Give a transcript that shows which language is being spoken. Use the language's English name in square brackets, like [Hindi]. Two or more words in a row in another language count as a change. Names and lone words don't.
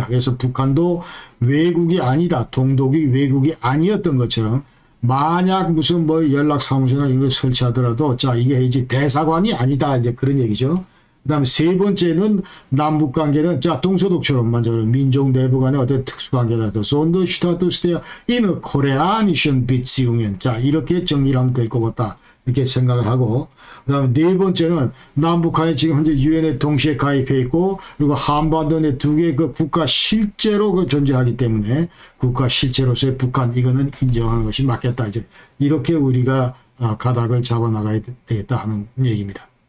[Korean] 그래서 북한도 외국이 아니다. 동독이 외국이 아니었던 것처럼 만약 무슨 뭐 연락사무소나 이런 걸 설치하더라도 자, 이게 이제 대사관이 아니다. 이제 그런 얘기죠. 그다음에 세 번째는 남북 관계는 자, 동서독처럼 먼저 민족 내부 간의 어떤 특수 관계다. [German] Sonderstatus der innerkoreanischen Beziehungen. [Korean] 자, 이렇게 정리를 하면 될 것 같다. 이렇게 생각을 하고, 그다음에 네 번째는 남북한이 지금 현재 유엔에 동시에 가입해 있고, 그리고 한반도 내 두 개의 그 국가 실제로 그 존재하기 때문에 국가 실제로서의 북한 이거는 인정하는 것이 맞겠다. 이제 이렇게 우리가 가닥을 잡아 나가야 되겠다 하는 얘기입니다.